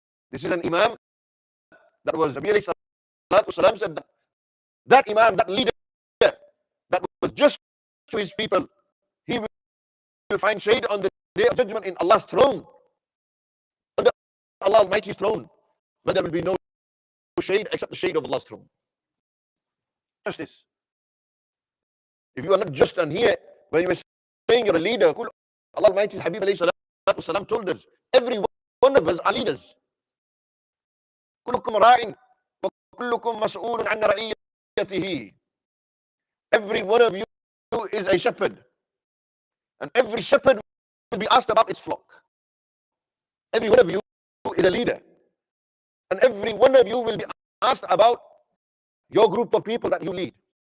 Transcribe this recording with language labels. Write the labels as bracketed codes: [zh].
[en] This is an imam that was Nabi alayhi salatu wasalam said that imam, that leader, that was just to his people, he will find shade on the day of judgment in Allah's throne, under Allah Almighty's throne, but there will be no shade except the shade of Allah's throne. Justice. If you are not just on here, when you were saying you're a leader, Allah Almighty's Habib alayhi salatu wasalam told us, every one of us are leaders. [ar] كلكم راع وكلكم مسؤول عن رعيته. [en] Every one of you is a shepherd, and every shepherd will be asked about its flock. Every one of you is a leader, and every one of you will be asked about your group of people that you lead.